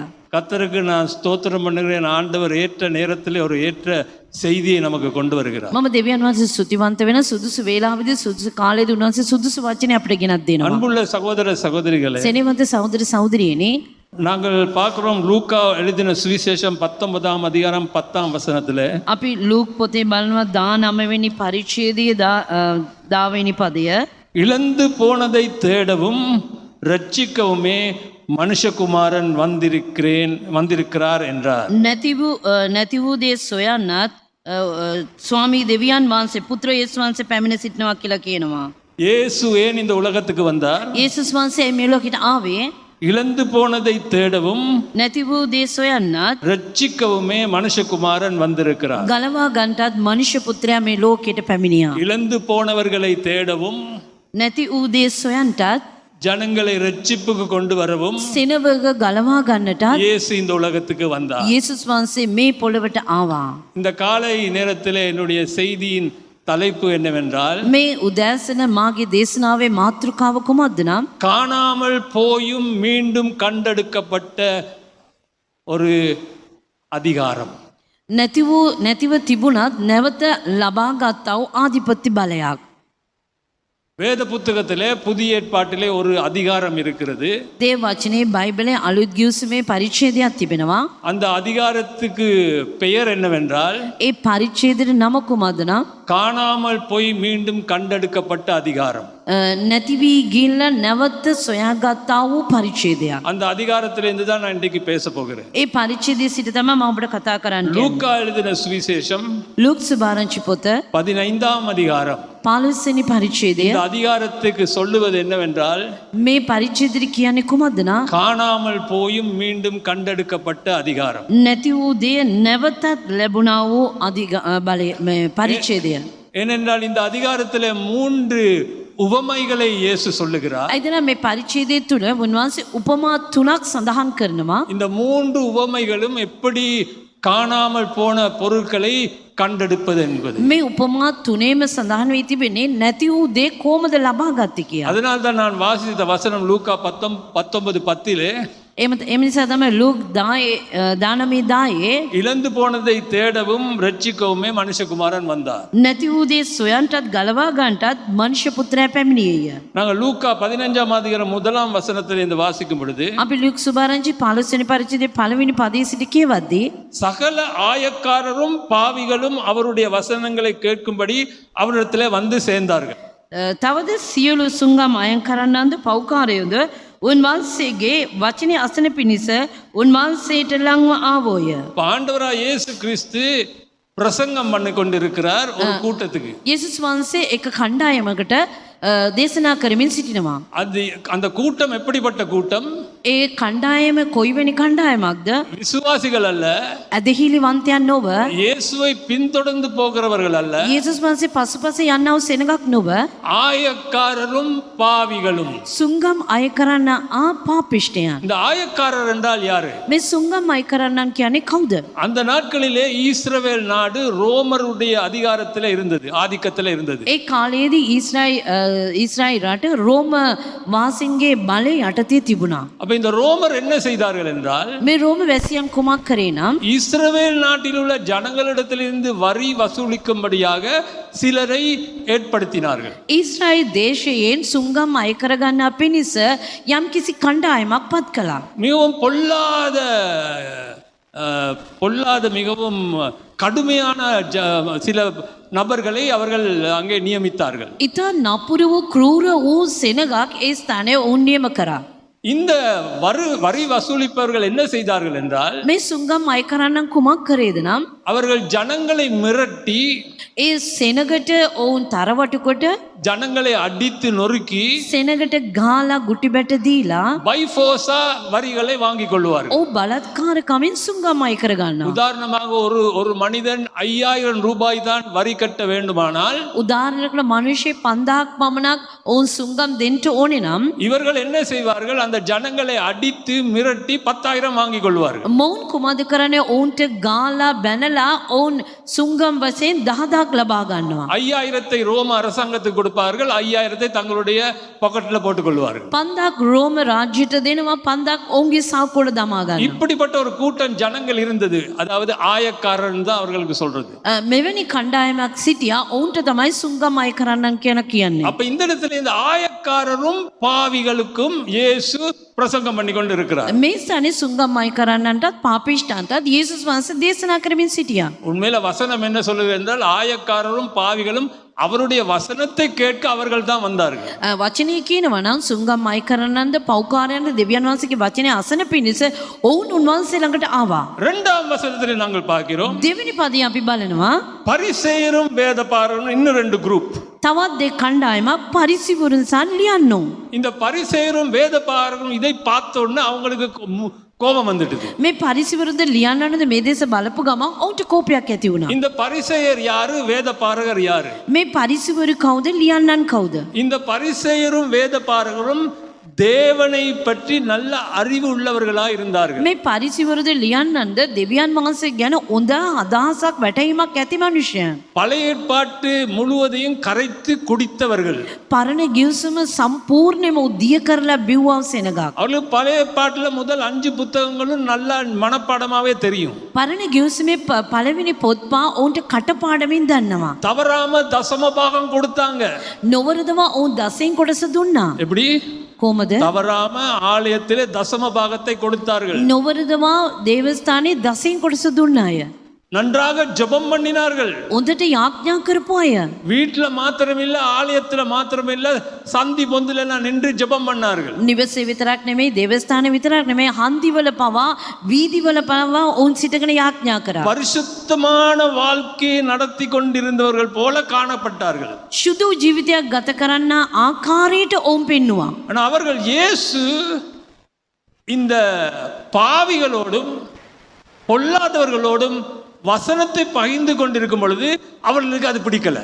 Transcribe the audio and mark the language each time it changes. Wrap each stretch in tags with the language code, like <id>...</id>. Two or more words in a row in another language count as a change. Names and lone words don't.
<ta>கர்த்தருக்கு நான் ஸ்தோத்திரம் பண்ணுகிறேன். ஆண்டவர் ஏற்ற நேரத்திலே ஒரு ஏற்ற செய்தியை நமக்கு கொண்டு வருகிறார்.</ta> <si>මම දෙවියන් වහන්සේ ස්තුතිවන්ත වෙන සුදුසු වේලාවෙදී සුදුසු කාලෙදී උන්වහන්සේ සුදුසු වචනේ අපිට ගෙනත් දෙනවා.</si> <ta>அன்புள்ள சகோதர சகோதரிகளே,</ta> <si>සෙනෙහවන්ත සහෝදර සහෝදරියනි,</si> <ta>நாங்கள் பார்க்கிறோம் லூக்கா எழுதின சுவிசேஷம் 19ஆம் அதிகாரம் 10ஆம் வசனத்திலே</ta> <si>අපි ලූක් පොතේ බලනවා 19 වෙනි පරිච්ඡේදයේ 10 වෙනි පදය.</si> <ta>இழந்து போனதை தேடவும் ரட்சிக்கவுமே மனுஷகுமாரன் வந்திருக்கிறார் என்றார்.</ta> <si>නැති වූ දේ සොයන්නත් ස්වාමී දෙවියන් වහන්සේ පුත්‍ර යේසුස් වහන්සේ පැමිණ සිටිනවා කියලා කියනවා.</si> <ta>இயேசு ஏன் இந்த உலகத்துக்கு வந்தார்?</ta> <si>යේසුස් වහන්සේ මේ ලෝකෙට ආවේ</si> <ta>இழந்து போனதை தேடவும்</ta> <si>නැති වූ දේ සොයන්නත්</si> <ta>ரட்சிக்கவுமே மனுஷகுமாரன் வந்திருக்கிறார்.</ta> <si>ගලවා ගන්නටත් මනුෂ්‍ය පුත්‍රයා මේ ලෝකෙට පැමිණියා.</si> <ta>இழந்து போனவர்களை தேடவும்</ta> <si>නැති වූ දේ සොයන්නටත්</si> <ta>ஜனங்களை ரட்சிப்புக்கு கொண்டு வரவும்</ta> <si>සිනවක ගලවා ගන්නටත්</si> <ta>இயேசு இந்த உலகத்துக்கு வந்தார்.</ta> <si>යේසුස් වහන්සේ මේ පොළවට ආවා.</si> <ta>இந்த காலை நேரத்திலே என்னுடைய செய்தியின் தலைப்பு என்னவென்றால்,</ta> <si>මේ උදෑසන මාගේ දේශනාවේ මාතෘකාව කුමක්ද නම්</si> <ta>காணாமல் போயும் மீண்டும் கண்டெடுக்கப்பட்ட ஒரு அதிகாரம்.</ta> <si>නැතිව තිබුණත් නැවත ලබා ගත්තා වූ ආධිපත්‍ය බලයක්.</si> <ta>வேத புத்தகத்திலே புதிய ஏற்பாட்டிலே ஒரு அதிகாரம் இருக்கிறது.</ta> <si>දේව වචනේ බයිබලයේ අලුත් ගිවිසුමේ පරිච්ඡේදයක් තිබෙනවා.</si> <ta>அந்த அதிகாரத்துக்கு பெயர் என்னவென்றால்,</ta> <si>ඒ පරිච්ඡේදෙට නම කුමක්ද නම්</si> <ta>காணாமல் போய் மீண்டும் கண்டெடுக்கப்பட்ட அதிகாரம்.</ta> <si>නැති වී ගිල්ල නැවත සොයාගත්තා වූ පරිච්ඡේදයක්.</si> <ta>அந்த அதிகாரத்திலிருந்து தான் நான் இன்றைக்கு பேச போகிறேன்.</ta> <si>ඒ පරිච්ඡේදයේ සිට තමයි මම ඔබට කතා කරන්න යන්නේ.</si> <ta>லூக்கா எழுதின சுவிசேஷம்</ta> <si>ලූක් සුභාරංචි පොත</si> <ta>15ஆம் அதிகாரம்.</ta> <si>15 වෙනි පරිච්ඡේදය.</si> <ta>இந்த அதிகாரத்துக்கு சொல்லுவது என்னவென்றால்,</ta> <si>මේ පරිච්ඡේදෙට කියන්නේ කුමක්ද නම්</si> <ta>காணாமல் போயும் மீண்டும் கண்டெடுக்கப்பட்ட அதிகாரம்.</ta> <si>නැති වූ දේ නැවතත් ලැබුණා වූ පරිච්ඡේදය.</si> <ta>ஏனென்றால் இந்த அதிகாரத்திலே 3 உவமைகளை இயேசு சொல்லுகிறார்.</ta> <si>එතන මේ පරිච්ඡේදය තුල උන්වහන්සේ උපමා 3ක් සඳහන් කරනවා.</si> <ta>இந்த 3 உவமைகளும் எப்படி காணாமல் போன பொருட்களை கண்டெடுப்பது என்பது.</ta> <si>මේ උපමා තුනේම සඳහන් වී තිබෙන්නේ නැති වූ දේ කොහොමද ලබා ගත්තේ කියලා.</si> <ta>அதனால் தான் நான் வாசித்த வசனம் லூக்கா 19:10</ta> <si>ඒ එම නිසා තමයි ලූක් 19</si> <ta>இழந்து போனதை தேடவும் ரட்சிக்கவுமே மனுஷகுமாரன் வந்தார்.</ta> <si>නැති වූ දේ සොයන්ටත් ගලවා ගන්නටත් මනුෂ්‍ය පුත්‍රයා පැමිණියේය.</si> <ta>நாங்கள் லூக்கா 15ஆம் அதிகாரம் 1ஆம் வசனத்தில் இந்த வாசிக்கும் பொழுது</ta> <si>අපි ලූක් සුභාරංචි 15 වෙනි පරිච්ඡේදයේ 1 වෙනි පදයේ සිට කියවද්දී</si> <ta>சகல ஆயக்காரரும் பாவிகளும் அவருடைய வசனங்களை கேட்கும்படி அவரிடத்திலே வந்து சேர்ந்தார்கள்.</ta> <si>තවද සියලු සුංගම් අයන් කරන්නන්ද පෞකාරයෝද උන්වහන්සේගේ වචනේ අසන පිණිස උන්වහන්සේට ලංව ආවෝය.</si> <ta>ஆண்டவராய் இயேசு கிறிஸ்து பிரசங்கம் பண்ணி கொண்டிருக்கிறார் ஒரு கூட்டத்துக்கு.</ta> <si>යේසුස් වහන්සේ එක කණ්ඩායමකට දේශනා කරමින් සිටිනවා.</si> <ta>அது அந்த கூட்டம் எப்படிப்பட்ட கூட்டம்?</ta> <si>ඒ කණ්ඩායම කොයිවැනි කණ්ඩායමක්ද?</si> <ta>விசுவாசிகள் அல்ல,</ta> <si>ඇදහිලිවන්තයන් නොව,</si> <ta>இயேசுவை பின்தொடர்ந்து போகிறவர்கள் அல்ல,</ta> <si>යේසුස් වහන්සේ පසුපස යන්නව සෙනගක් නොව,</si> <ta>ஆயக்காரரும் பாவிகளும்.</ta> <si>සුංගම් අය කරන්න පාපිෂ්ඨයන්.</si> <ta>இந்த ஆயக்காரர் என்றால் யாரு?</ta> <si>මේ සුංගම් අය කරන්නන් කියන්නේ කවුද?</si> <ta>அந்த நாட்களிலே இஸ்ரவேல் நாடு ரோமருடைய அதிகாரத்தில் இருந்தது, ஆதிக்கத்தில் இருந்தது.</ta> <si>ඒ කාලයේදී ඊශ්‍රායෙල් රට රෝම වාසීන්ගේ බලය යටතේ තිබුණා.</si> <ta>அப்ப இந்த ரோமர் என்ன செய்தார்கள் என்றால்,</ta> <si>මේ රෝම වැසියන් කුමක් කරේ නම්</si> <ta>இஸ்ரவேல் நாட்டில் உள்ள ஜனங்களிடத்திலிருந்து வரி வசூலிக்கும்படியாக சிலரை ஏற்படுத்தினார்கள்.</ta> <si>ඊශ්‍රායෙල් දේශයෙන් සුංගම් අය කරගන්න පිණිස යම්කිසි කණ්ඩායමක් පත් කළා.</si> <ta>மிகவும் பொல்லாத மிகவும் கடுமையான சில நபர்களை அவர்கள் அங்கே நியமித்தார்கள்.</ta> <si>ඉතා නපුර වූ ක්‍රූර වූ සෙනගක් ඒ ස්ථානයේ ඔවුන් නියම කරා.</si> <ta>இந்த வரி வசூலிப்பவர்கள் என்ன செய்தார்கள் என்றால்,</ta> <si>මේ සුංගම් අය කරන්නන් කුමක් කරේද නම්</si> <ta>அவர்கள் ஜனங்களை மிரட்டி,</ta> <si>ඒ සෙනගට ඔවුන් තරවටු කොට,</si> <ta>ஜனங்களை அடித்து நொறுக்கி,</ta> <si>සෙනගට ගාලා ගුටි බැට දීලා</si> <en>by force</en> <ta>வரிகளை வாங்கிக் கொள்வார்கள்.</ta> <si>ඔව් බලත්කාරකමින් සුංගම් අය කරගන්නවා.</si> <ta>உதாரணமாக ஒரு மனிதன் 5000 ரூபாய் தான் வரி கட்ட வேண்டுமானால்,</ta> <si>උදාහරණයකට මිනිස්සු 5000ක් පමණක් ඔවුන් සුංගම් දෙන්න ඕනේ නම්</si> <ta>இவர்கள் என்ன செய்வார்கள்? அந்த ஜனங்களை அடித்து மிரட்டி 10000 வாங்கிக் கொள்வார்கள்.</ta> <si>මොවුන් කුමද කරන්නේ? ඔවුන්ට ගාලා බැනලා ඔවුන් සුංගම් වශයෙන් 10000ක් ලබා ගන්නවා.</si> <ta>5000 ரோம அரசாங்கத்துக்கு கொடுப்பார்கள், 5000 தங்களுடைய பாக்கெட்ல போட்டுக் கொள்வார்கள்.</ta> <si>5000ක් රෝම රාජ්‍යයට දෙනවා, 5000ක් ඔවුන්ගේ සාක්කුවට දමා ගන්නවා.</si> <ta>இப்படிப்பட்ட ஒரு கூட்டம் ஜனங்கள் இருந்தது. அதாவது ஆயக்காரன் தான் அவர்களுக்கு சொல்றது.</ta> <si>මෙවැනි කණ්ඩායමක් සිටියා, ඔවුන්ට තමයි සුංගම් අය කරන්නන් කියන්නේ.</si> <ta>அப்ப இந்த இடத்துல இந்த ஆயக்காரரும் பாவிகளுக்கும் இயேசு பிரசங்கம் பண்ணி கொண்டு இருக்கிறார்.</ta> <si>මේ ස්ථානේ සුංගම් අය කරන්නන්ටත් පාපිෂ්ඨයන්ටත් යේසුස් වහන්සේ දේශනා කරමින් සිටියා.</si> <ta>உண்மையில வசனம் என்ன சொல்லுது என்றால், ஆயக்காரரும் பாவிகளும் அவருடைய வசனத்தை கேட்க அவர்கள் தான் வந்தார்கள்.</ta> <si>වචනේ කියනවා නම් සුංගම් අය කරන්නන්ද පෞකාරයන්ද දෙවියන් වහන්සේගේ වචනේ අසන පිණිස ඔවුන් උන්වහන්සේ ළඟට ආවා.</si> <ta>இரண்டாம் வசனத்திலே நாங்கள் பார்க்கிறோம்,</ta> <si>දෙවෙනි පදේ අපි බලනවා</si> <ta>பரிசேயரும் வேதபாரரும் இன்னும் 2 குரூப்.</ta> <si>තවත් දෙක කණ්ඩායමක් පරිසිවරුන් සහ ලියන්නෝ.</si> <ta>இந்த பரிசேயரும் வேதபாரரும் இதை பார்த்த உடனே அவங்களுக்கு கோபம் வந்துடுது.</ta> <si>මේ පරිසිවරුන්ද ලියන්නනද මේ දේශ බලපු ගමන් ඔවුන්ට කෝපයක් ඇති වුණා.</si> <ta>இந்த பரிசேயர் யாரு? வேதபாரகர் யாரு?</ta> <si>මේ පරිසිවරු කවුද? ලියන්නන් කවුද?</si> <ta>இந்த பரிசேயரும் வேதபாரகரும் தேவனை பற்றி நல்ல அறிவு உள்ளவர்களாக இருந்தார்கள்.</ta> <si>මේ පරිසිවරුද ලියන්නන්ද දෙවියන් වහන්සේ ගැන හොඳ අදහසක් වැටහීමක් ඇති මනුෂ්‍යයන්.</si> <ta>பழைய ஏற்பாட்டு முழுவதையும் கரைத்து குடித்தவர்கள்.</ta> <si>පරණ ගිවිසුම සම්පූර්ණයෙන්ම උදිය කරලා බිව්වා සෙනගක්.</si> <ta>அவர்களுக்கு பழைய ஏற்பாட்டுல முதல் 5 புத்தகங்களும் நல்ல மனப்பாடமாவே தெரியும்.</ta> <si>පරණ ගිවිසුමේ පළවෙනි පොත්පා ඔවුන්ට කටපාඩමින් දන්නවා.</si> <ta>தவறாம தசம பாகம் கொடுத்தாங்க.</ta> <si>නොවරදවා ඔවුන් දසෙන් කොටස දුන්නා.</si> <ta>எப்படி?</ta> <si>කොහමද?</si> <ta>தவறாம ஆலயத்திலே தசம பாகத்தை கொடுத்தார்கள்.</ta> <si>නොවරදවා දේවස්ථානයේ දසෙන් කොටස දුන්න අය.</si> <ta>நன்றாக ஜெபம் பண்ணினார்கள்.</ta> <si>හොඳට යාඥා කරපු අය.</si> <ta>வீட்டுல மாத்திரமில்ல, ஆலயத்துல மாத்திரமில்ல, சந்தி பொந்துல எல்லாம் நின்று ஜெபம் பண்ணார்கள்.</ta> <si>නිවසේ විතරක් නෙමෙයි, දේවස්ථානයේ විතරක් නෙමෙයි, හන්දිවල පවා, වීදිවල පවා ඔවුන් සිටගෙන යාඥා කරා.</si> <ta>பரிசுத்தமான வாழ்க்கையை நடத்தி கொண்டிருந்தவர்கள் போல காணப்பட்டார்கள்.</ta> <si>සුදු ජීවිතයක් ගත කරන්න ආකාරයට ඔවුන් පෙන්නවා.</si> <ta>ஆனா அவர்கள் இயேசு இந்த பாவிகளோடும் பொல்லாதவர்களோடும் வசனத்தை பகிர்ந்து கொண்டிருக்கும் பொழுது அவர்களுக்கு அது பிடிக்கல.</ta>